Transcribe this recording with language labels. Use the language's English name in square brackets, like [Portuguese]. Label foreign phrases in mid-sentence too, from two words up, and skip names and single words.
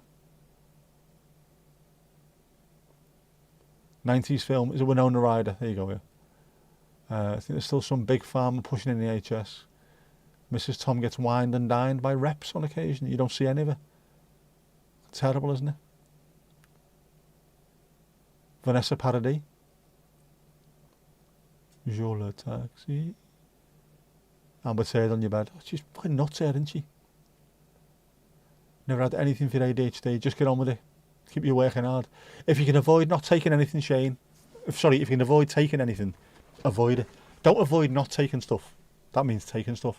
[English] 90s film. Is it Winona Ryder? There you go, yeah. I think there's still some big pharma pushing in the NHS. Mrs. Tom gets wined and dined by reps on occasion. You don't see any of it. Terrible, isn't it? Vanessa Paradis. [French] Je le taxi. [English] Amber's Heard on your bed. Oh, she's fucking nuts here, isn't she? Never had anything for your ADHD. Just get on with it. Keep you working hard. If you can avoid not taking anything, Shane. If you can avoid taking anything, avoid it. Don't avoid not taking stuff. That means taking stuff.